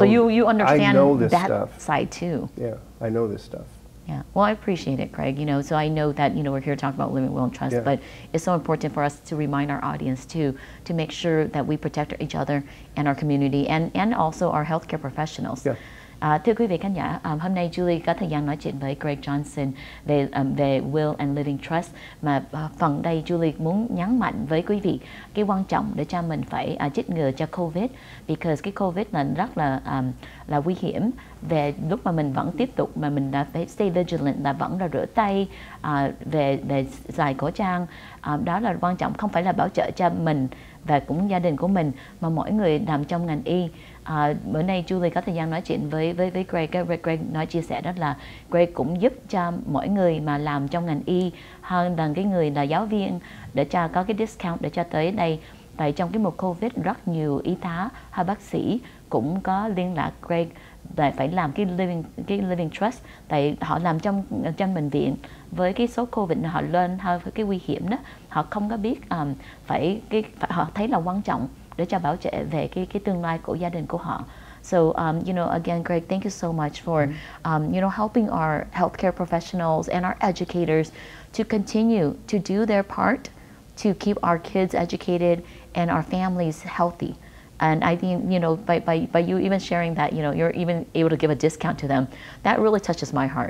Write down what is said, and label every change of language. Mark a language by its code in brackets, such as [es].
[en] So you understand that stuff. side too. Yeah, I know this stuff. Yeah. Well, I appreciate it, Greg. So I know that we're here to talk about living will and trust, but it's so important for us to remind our audience too to make sure that we protect each other and our community, and also our healthcare professionals. Yeah. [vi] Thưa quý vị khán giả, hôm nay Julie có thời gian nói chuyện với Greg Johnson về Will and Living Trust, mà phần đây Julie muốn nhấn mạnh với quý vị cái quan trọng để cho mình phải chích ngừa cho COVID, [en] because [vi] cái COVID là rất là nguy hiểm. Về lúc mà mình vẫn tiếp tục mà mình đã phải [en] stay vigilant, [vi] là vẫn là rửa tay, về xài khẩu trang, đó là quan trọng, không phải là bảo trợ cho mình và cũng gia đình của mình, mà mỗi người làm trong ngành y. Bữa nay Julie có thời gian nói chuyện với Greg nói chia sẻ đó là Greg cũng giúp cho mỗi người mà làm trong ngành y hơn là cái người là giáo viên, để cho có cái discount để cho tới đây. Tại trong cái mùa Covid rất nhiều y tá hay bác sĩ cũng có liên lạc Greg để phải làm cái living trust, tại họ làm trong bệnh viện với cái số Covid họ lên hơi cái nguy hiểm đó, họ không có biết họ thấy là quan trọng để cho bảo trợ về cái tương lai của gia đình của họ. [en] So, again, Greg, thank you so much for, helping our healthcare professionals and our educators to continue to do their part to keep our kids educated and our families healthy. And I think, by you even sharing that, you're even able to give a discount to them, that really touches my heart.